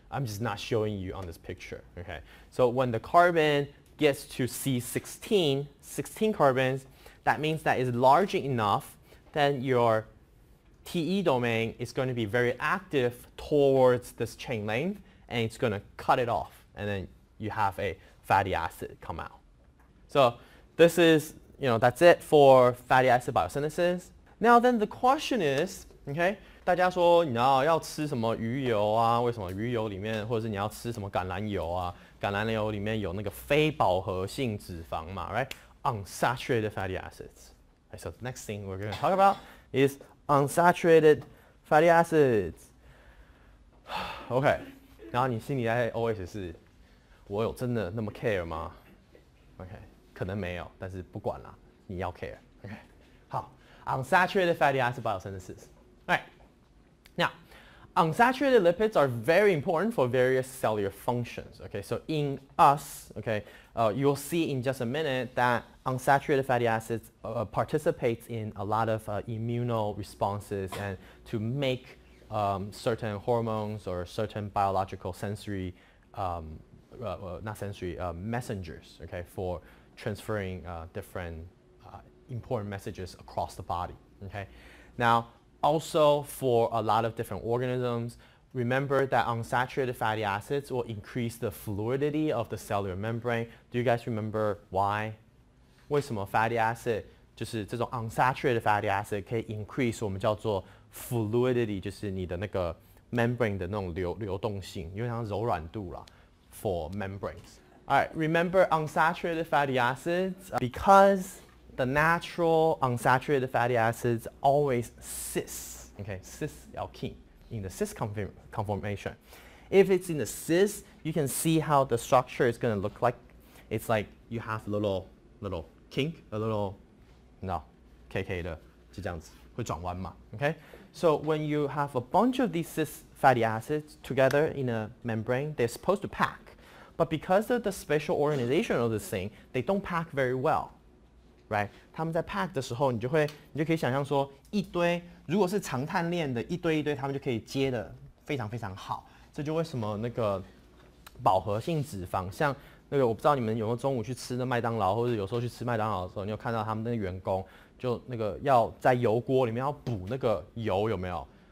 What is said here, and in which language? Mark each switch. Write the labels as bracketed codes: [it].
[en] I'm just not showing you on this picture. Okay, so when the carbon gets to C16, 16 carbons, that means that it's large enough that your TE domain is going to be very active towards this chain length, and it's going to cut it off, and then you have a fatty acid come out. So this is, that's it for fatty acid biosynthesis. Now then the question is, okay, [zh] 大家说你要吃什么鱼油啊？为什么鱼油里面，或者是你要吃什么橄榄油啊？橄榄油里面有那个非饱和性脂肪嘛 ，right? [en] Unsaturated fatty acids. Right, so the next thing we're going to talk about is unsaturated fatty acids. [zh] OK, 然后你心里在 OS 是，我有真的那么 care 吗 ？OK, 可能没有，但是不管啦，你要 care. [en] OK, 好 ，unsaturated fatty acid biosynthesis. All right. Now, unsaturated lipids are very important for various cellular functions. Okay, so in us, okay, you'll see in just a minute that unsaturated fatty acids participates in a lot of immuno responses and to make certain hormones or certain biological sensory, not sensory, messengers, okay, for transferring different important messages across the body. Okay, now. Also, for a lot of different organisms, remember that unsaturated fatty acids will increase the fluidity of the cellular membrane. Do you guys remember why? [zh] 为什么 fatty acid 就是这种 unsaturated fatty acid 可以 increase 我们叫做 fluidity， 就是你的那个 membrane 的那种流动性，有点像柔软度啦 [en] for membranes. All right, remember unsaturated fatty acids because the natural unsaturated fatty acids always cis, okay, cis alkene in the cis conformation. If it's in the cis, you can see how the structure is going to look like. It's like you have a little kink, a little, [zh] KK 的就这样子会转弯嘛 [en] okay? So when you have a bunch of these cis fatty acids together in a membrane, they're supposed to pack. But because of the spatial organization of this thing, they don't pack very well. ，right？ [zh] 他们在 pack 的时候，你就可以想象说，一堆如果是长碳链的一堆一堆，他们就可以接的非常非常好。这就为什么那个饱和性脂肪，像那个我不知道你们有没有中午去吃那麦当劳，或者有时候去吃麦当劳的时候，你有看到他们那个员工就那个要在油锅里面要补那个油，有没有？